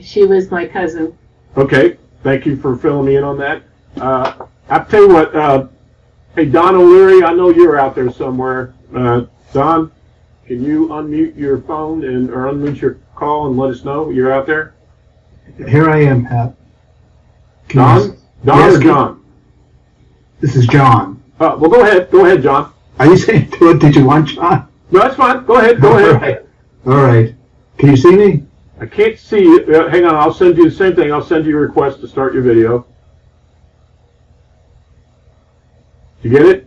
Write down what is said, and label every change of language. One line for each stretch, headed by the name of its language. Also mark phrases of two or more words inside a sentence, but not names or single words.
English: She was my cousin. Okay. Thank you for filling me in on that. I'll tell you what, hey, Don O'Leary, I know you're out there somewhere. Don, can you unmute your phone or unmute your call and let us know you're out there? Here I am, Pat. Don? Don or John? This is John. Well, go ahead. Go ahead, John. Are you saying, did you want John? No, that's fine. Go ahead. Go ahead. All right. Can you see me? I can't see you. Hang on, I'll send you the same thing. I'll send you a request to start your video. Did you get it?